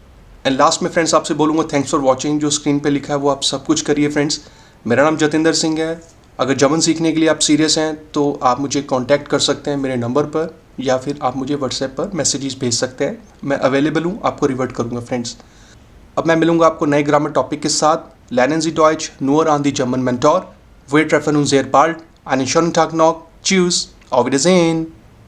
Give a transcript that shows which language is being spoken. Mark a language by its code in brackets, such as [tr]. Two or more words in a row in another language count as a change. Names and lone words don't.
[en] and last [hi] में फ्रेंड्स आपसे बोलूँगा, [en] thanks for watching. [hi] जो स्क्रीन पे लिखा है वो आप सब कुछ करिए फ्रेंड्स। मेरा नाम जतिंदर सिंह है। अगर जर्मन सीखने के लिए आप सीरियस हैं तो आप मुझे कांटेक्ट कर सकते हैं मेरे नंबर पर, या फिर आप मुझे व्हाट्सएप पर मैसेजेस भेज सकते हैं। मैं अवेलेबल हूँ, आपको रिवर्ट करूँगा फ्रेंड्स। अब मैं मिलूंगा आपको नए [en] grammar topic [hi] के साथ। [de] Lernen Sie Deutsch nur an die German Mentor. Wir treffen uns sehr bald. Einen schönen Tag noch. Tschüss. Auf Wiedersehen.